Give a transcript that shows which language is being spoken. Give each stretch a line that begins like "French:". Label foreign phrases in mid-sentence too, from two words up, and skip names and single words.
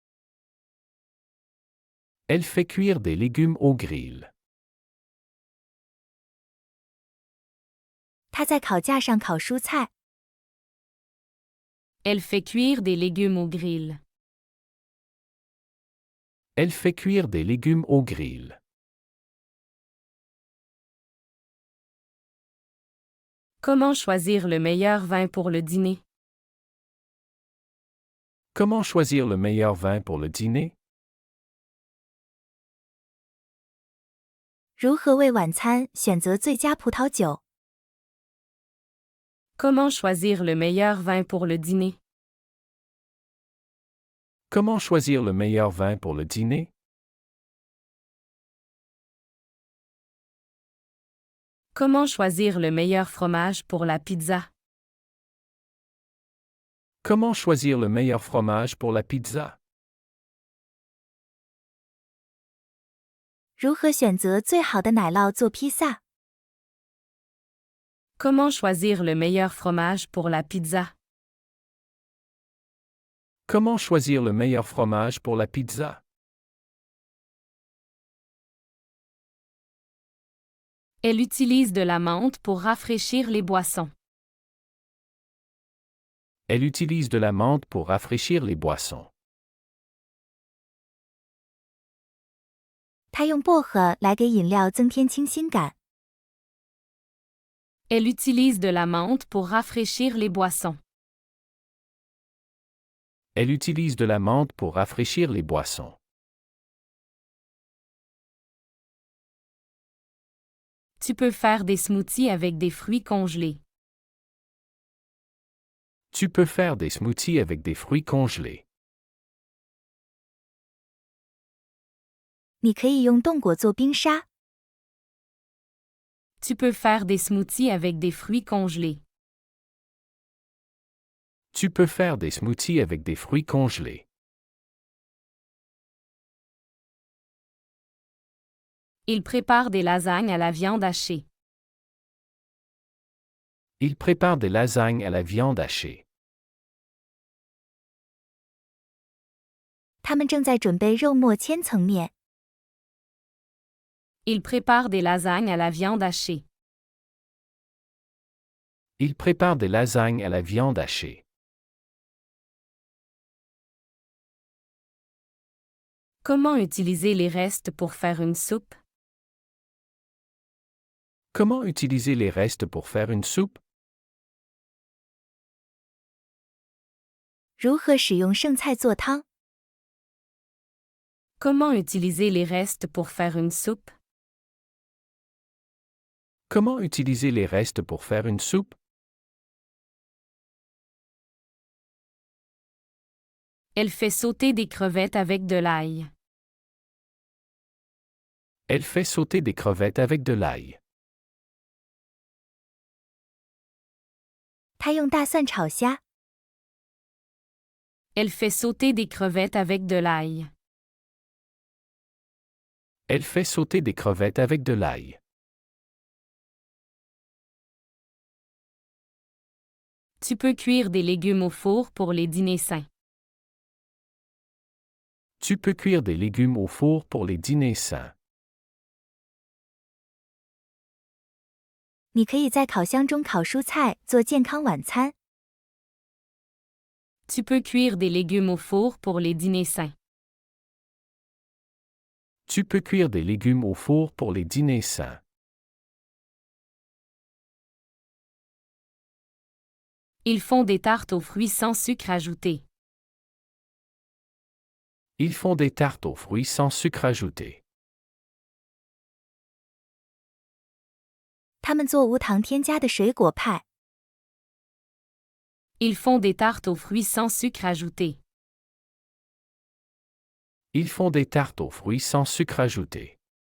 French: Elle fait cuire des légumes au grill.
Chinese: 她在烤架上烤蔬菜。
French: Elle fait cuire des légumes au grill. Elle fait cuire des légumes au grill. Comment choisir le meilleur vin pour le dîner? Comment choisir le meilleur vin pour le dîner?
Chinese: 如何为晚餐选择最佳葡萄酒？
French: Comment choisir le meilleur vin pour le dîner? Comment choisir le meilleur vin pour le dîner? Comment choisir le meilleur fromage pour la pizza? Comment choisir le meilleur fromage pour la pizza?
Chinese: 如何选择最好的奶酪做披萨？
French: Comment choisir le meilleur fromage pour la pizza? Comment choisir le meilleur fromage pour la pizza? Elle utilise de la menthe pour rafraîchir les boissons. Elle utilise de la menthe pour rafraîchir les boissons.
Chinese: 他用薄荷来给饮料增添清新感。
French: Elle utilise de la menthe pour rafraîchir les boissons. Elle utilise de la menthe pour rafraîchir les boissons. Tu peux faire des smoothies avec des fruits congelés. Tu peux faire des smoothies avec des fruits congelés.
Chinese: 你可以用冻果做冰沙。
French: Tu peux faire des smoothies avec des fruits congelés. Tu peux faire des smoothies avec des fruits congelés. Il prépare des lasagnes à la viande hachée. Il prépare des lasagnes à la viande hachée.
Chinese: 他们正在准备肉末千层面。
French: Il prépare des lasagnes à la viande hachée. Il prépare des lasagnes à la viande hachée. Comment utiliser les restes pour faire une soupe? Comment utiliser les restes pour faire une soupe?
Chinese: 如何使用剩菜做汤？
French: Comment utiliser les restes pour faire une soupe? Comment utiliser les restes pour faire une soupe? Elle fait sauter des crevettes avec de l'ail. Elle fait sauter des crevettes avec de l'ail.
Chinese: 他用大蒜炒虾。
French: Elle fait sauter des crevettes avec de l'ail. Elle fait sauter des crevettes avec de l'ail. Tu peux cuire des légumes au four pour les dîners sains. Tu peux cuire des légumes au four pour les dîners sains.
Chinese: 你可以在烤箱中烤蔬菜做健康晚餐。
French: Tu peux cuire des légumes au four pour les dîners sains. Tu peux cuire des légumes au four pour les dîners sains. Ils font des tartes aux fruits sans sucre ajouté. Ils font des tartes aux fruits sans sucre ajouté.
Chinese: 他们做无糖添加的水果派。
French: Ils font des tartes aux fruits sans sucre ajouté. Ils font des tartes aux fruits sans sucre ajouté.